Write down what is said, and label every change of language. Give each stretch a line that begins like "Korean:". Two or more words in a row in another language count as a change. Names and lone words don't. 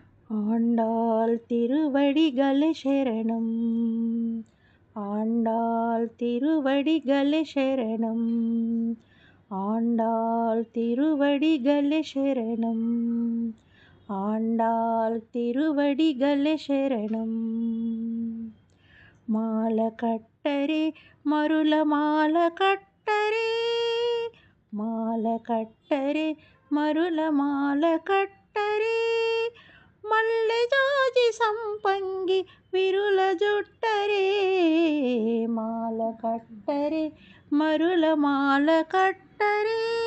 Tamil: ஆண்டாள் திருவடிகளே சரணம். ஆண்டாள் திருவடிகளே சரணம். ஆண்டாள் திருவடிகளே சரணம். ஆண்டாள் திருவடிகளே சரணம்.
Telugu: మాల కట్టరే మరుల మాల కట్టరే, మాల కట్టరే మరుల మాల కట్టరే, మల్లె జాజి సంపంగి విరుల జుట్టరే, మాల కట్టరే మరుల మాల కట్టరే,